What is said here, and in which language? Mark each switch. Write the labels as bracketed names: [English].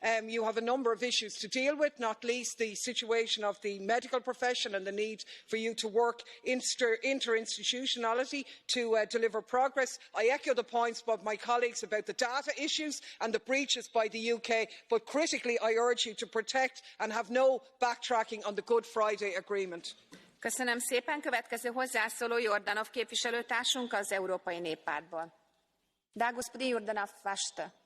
[English] You have a number of issues to deal with, not least the situation of the medical profession and the need for you to work interinstitutionality to deliver progress. I echo the points of my colleagues about the data issues and the breaches by the UK, but critically I urge you to protect and have no backtracking on the Good Friday Agreement. [Hungarian] Köszönöm szépen. Következő hozzászóló Jordanov képviselőtársunk az Európai Néppártból. [Bulgarian] Да, господин Jordanov, вашата.